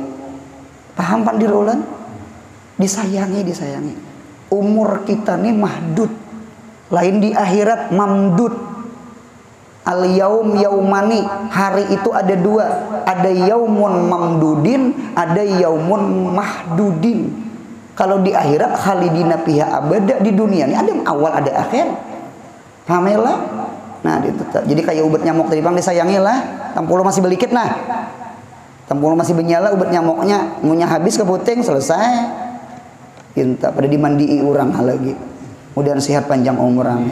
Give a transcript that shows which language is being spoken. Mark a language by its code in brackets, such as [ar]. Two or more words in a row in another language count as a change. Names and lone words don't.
[bjn] Paham pandir ulun? Disayangi. Umur kita nih mahdud, lain di akhirat mamdud. [ar] اليوم يومان, [bjn] hari itu ada dua, ada [ar] يوم ممدود, [bjn] ada [ar] يوم محدود. [bjn] Kalau di akhirat [ar] خالدين فيها أبدا, [bjn] di dunia ini ada awal ada akhir. Paham ya lah? Nah, jadi kayak ubat nyamuk tadi bang disayangi lah. Tampulu masih belikit nah. Tampulu masih benyala ubat nyamuknya, munya habis keputing selesai. Kita pada dimandii orang lagi. Mudahan sehat panjang umur amin.